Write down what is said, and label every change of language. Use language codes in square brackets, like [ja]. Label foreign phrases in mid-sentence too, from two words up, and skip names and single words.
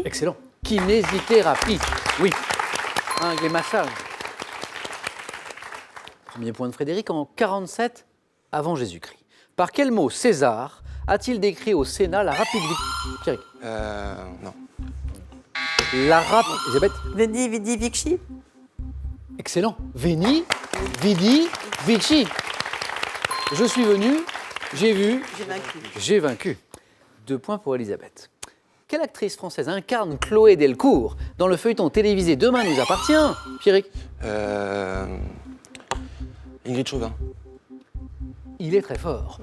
[fr] Excellent. Kinésithérapie. Oui. Avec les massages. Premier point de Frédéric, en 47 avant Jésus-Christ. Par quel mot César a-t-il décrit au Sénat la rapide victoire? Pierrick? Non. La rapide... Elisabeth? [la] Veni, vidi, vici. Excellent. Veni, vidi, vici. [fr] Je suis venu, j'ai vu, J'ai vaincu. j'ai vaincu. 2 points pour Elisabeth. Quelle actrice française incarne Chloé Delcourt dans le feuilleton télévisé Demain nous appartient? Pierrick? Ingrid Chauvin. Il est très fort.